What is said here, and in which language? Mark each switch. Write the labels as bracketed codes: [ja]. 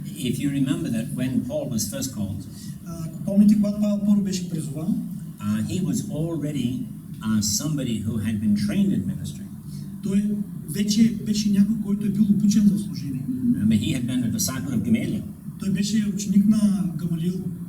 [en] If you remember that when Paul was first called, [bg] Ако помните, когато Павел първо беше призован, [en] he was already somebody who had been trained in ministry. [bg] той вече беше някой, който е бил обучен в служение. [en] Remember, he had been a disciple of Gamaliel. [bg] Той беше ученик на Гамалиил.